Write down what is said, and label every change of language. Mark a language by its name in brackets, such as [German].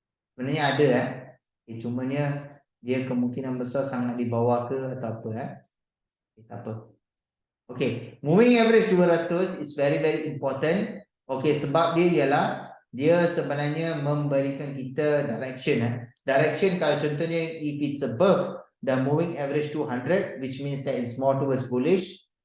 [Malay] Sebenarnya ada cumanya dia kemungkinan besar sangat di bawah ke atau apa tak apa. [English] Okay, moving average 200 is very important. [Malay] Okay, sebab dia ialah dia sebenarnya memberikan kita direction. [English] Direction [Malay] kalau contohnya [English] if it's above the moving average 200, which means that it's more towards bullish.